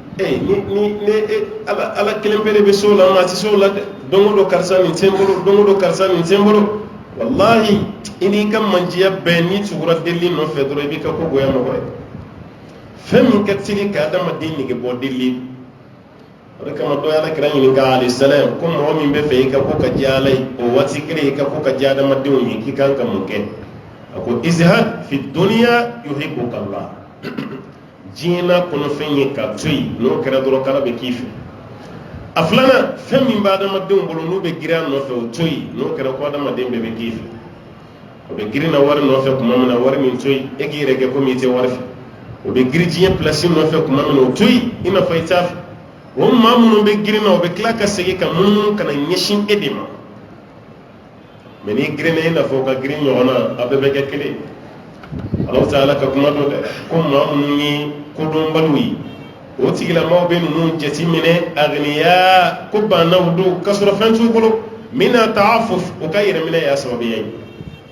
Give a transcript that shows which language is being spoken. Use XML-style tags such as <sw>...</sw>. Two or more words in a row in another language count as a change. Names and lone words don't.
<bm>ala kelen pe de bɛ se o la maa tɛ se o la dɛ don o don karisa nin tɛ n bolo don o don karisa nin tɛ n bolo wallahi i n'i ka mandiya bɛɛ n'i tugura delili nɔfɛ dɔrɔn i b'i ka ko goya mɔgɔ ye fɛn min ka teli ka adamaden nege bɔ delili o de kama dɔ ye alakira ɲininka</bm> <ar>عليه السلام</ar> <bm>ko mɔgɔ min bɛ fɛ i ka ko ka diya ala ye o waati kelen i ka ko ka diya adamadenw ye k'i kan ka mun kɛ a ko</bm> <ar>ازهد في الدنيا يحبك الله</ar> <bm>diɲɛ n'a kɔnɔ fɛn ye ka to yen n'o kɛra dɔrɔn kala bɛ k'i fɛ a filanan fɛn min bɛ adamadenw bolo n'u bɛ girin a nɔfɛ o to yen n'o kɛra ko adamaden bɛɛ bɛ k'i fɛ o bɛ girin na wari nɔfɛ tuma min na wari min to yen e k'i yɛrɛ kɛ komi i tɛ wari fɛ o bɛ girin diɲɛ pilasi nɔfɛ tuma min na o to yen i n'a fɔ i t'a fɛ o maa minnu bɛ girin na o bɛ tila ka segin ka munumunu ka na ɲɛsin e de ma mɛ n'i girin na i n'a fɔ o ka girin ɲɔgɔn na a bɛɛ bɛ kɛ kelen</bm> <ar>الله تعالى</ar> <bm>ka kuma dɔ dɛ ko maa minnu ye kodɔnbaliw ye o tigilamɔgɔw bɛ ninnu jateminɛ agniya ko bannaw don k'a sɔrɔ fɛn t'u bolo</bm> <ar>من التعفف</ar> <bm>o ka yɛrɛminɛ y'a sababuya ye</bm>